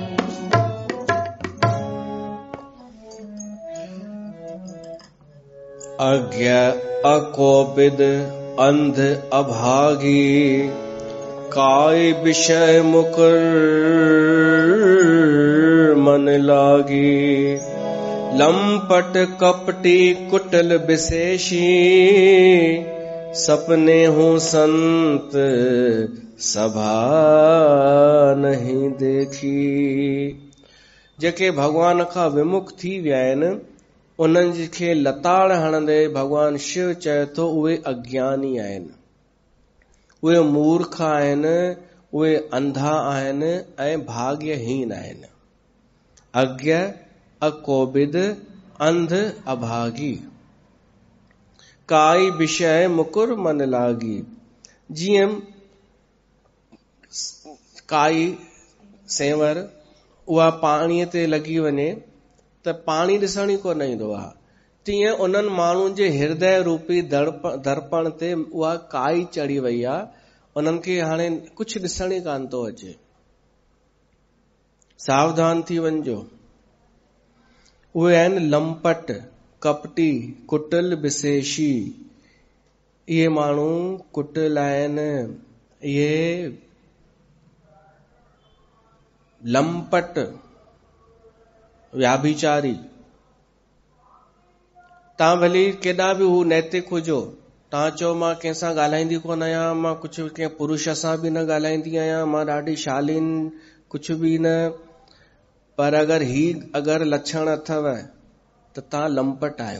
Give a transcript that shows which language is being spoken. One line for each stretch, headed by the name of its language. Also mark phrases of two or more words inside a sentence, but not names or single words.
Awadhi: अज्ञा अकोपिद अंध अभागी, काय विषय मुकर मन लागी। लंपट कपटी कुटिल विशेषी, सपने हूँ संत सभा नहीं देखी।
Sindhi: जेके भगवान खां विमुख थी विया आहिनि, उन्हनि खे लताड़ हणंदे भगवान शिव चए थो उहे अज्ञानी आहिनि, उहे मूर्ख आहिनि, उहे अंधा आहिनि ऐं भाग्यहीन आहिनि।
Awadhi: अज्ञ अकोबिद अंध अभागी, काई विषय मुकुर मन लागी।
Sindhi: जीअं काई सेंवर उहा पाणीअ ते लॻी वञे त पाणी ॾिसण ई कोन ईंदो आहे, तीअं उन्हनि माण्हुनि जे हृदय रूपी दर्पण ते उहा काई चढ़ी वई आहे। उन्हनि खे हाणे कुझु ॾिसण ई कान थो अचे। सावधान थी वञिजो। उहे आहिनि
Awadhi: लंपट कपटी कुटिल विशेषी।
Sindhi: इहे माण्हू कुटिल आहिनि, इहे लंपट व्याभिचारी। तव्हां भली केॾा बि हू नैतिक हुजो, तव्हां चओ मां कंहिंसां ॻाल्हाईंदी कोन आहियां, मां कुझु कंहिं पुरुष सां बि न ॻाल्हाईंदी आहियां, मां ॾाढी शालीन कुझु बि न, पर अगरि लक्षण अथव त तव्हां लंपट आहियो।